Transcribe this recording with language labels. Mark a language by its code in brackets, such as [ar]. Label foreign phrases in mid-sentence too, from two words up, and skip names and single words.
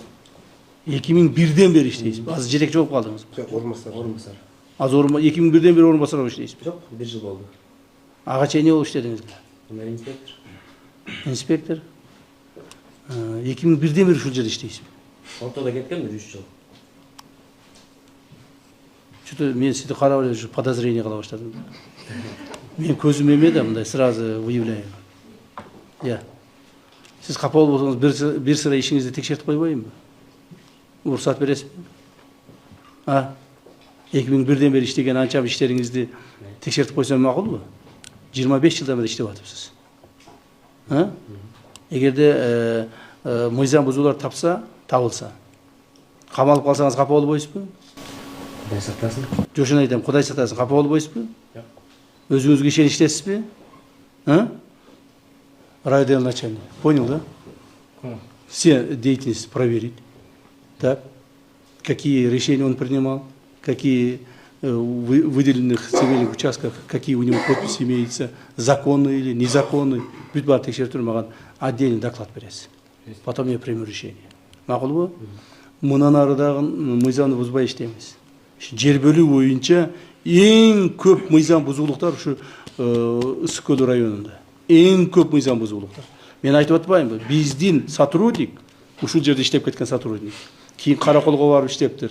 [ky] 2001-ден бери иштейсиз. Азыр жетекчи болуп калдыңыз. Орунбасар. Азыр 2001-ден бери орунбасар болуп иштейсиз. Жок, 1 жыл болду. Ага чейин эмне болуп иштедиңиз? Мен инспектор. Инспектор. 2001-ден бери ушул жерде иштейсиз. Ортодо кеткем 3 жыл. Что-то мен сизди карап эле ушу подозрение кыла баштадым. Мен көзүм эмеде, мындай [ru] сразу выявляю. Я. [ky] Сиз капа болсоңуз бир сыра ишиңизди текшертип койбойюнбу? Уруксат бересизби? 2001-ден бери иштеген анча иштериңизди текшертип койсом макулбу? 25 жылдан бери иштеп атыпсыз. Эгерде мыйзам бузуулар табылса, камалып калсаңыз капа болбойсузбу? Кудай сактасын. Жошун айтам, Кудай сактасын, капа болбойсузбу? Жок. Өзүңүзгө ишеничтесизби? [ru] Райотдел начальник. Понял, да? Все деятельности проверить. Так. Какие решения он принимал, какие выделенных земельных участках, какие у него подписи имеются, законные или незаконные. [ky] Бүт бар текшертип маган [ru] отдельный доклад [ky] бересиз. [ru] Потом я приму решение. [ky] Макулбу? Мындан ары дагы мыйзамды бузбай иштейбиз. Жер бөлүү боюнча эң көп мыйзам бузуулуктар ушу Ысык көл районунда. Эң көп мыйзам бузуулуктар. Мен айтып атпаймынбы? Биздин сотрудник, ушул жерде иштеп кеткен сотрудник, кийин караколго барып иштептир.